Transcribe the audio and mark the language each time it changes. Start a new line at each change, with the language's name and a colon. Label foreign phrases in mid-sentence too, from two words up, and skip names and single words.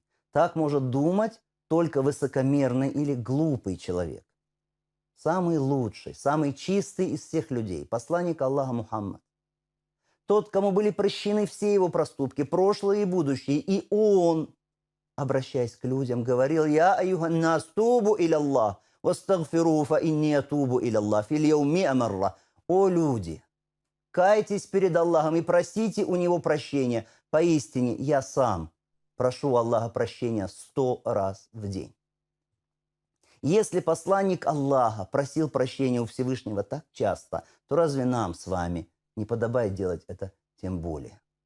Russian: Так может думать только высокомерный или глупый человек. Самый лучший, самый чистый из всех людей, посланник Аллаха Мухаммад, тот, кому были прощены все его проступки, прошлые и будущие, и он, обращаясь к людям, говорил:
Arabic: «يا أيها الناس توبوا إلى الله واستغفروا فإني أتوب إلى الله في اليوم مائة مرة».
Russian: О люди, кайтесь перед Аллахом и просите у Него прощения. Поистине, я сам прошу Аллаха прощения 100 раз в день. Если посланник Аллаха просил прощения у Всевышнего так часто, то разве нам с вами не подобает делать это тем более?